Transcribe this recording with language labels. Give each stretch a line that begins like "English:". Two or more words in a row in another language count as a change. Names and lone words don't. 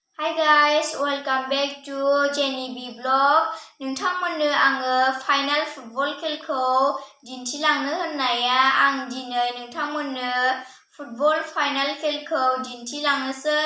English: Hi guys, welcome back to Jenny B Vlog.
Bodo: नोंथांमोननो आङो फाइनाल फुटबल खेलखौ दिन्थिलांनो होननाया आं दिनै नोंथांमोननो फुटबल फाइनाल खेलखौ दिन्थिलांनोसै।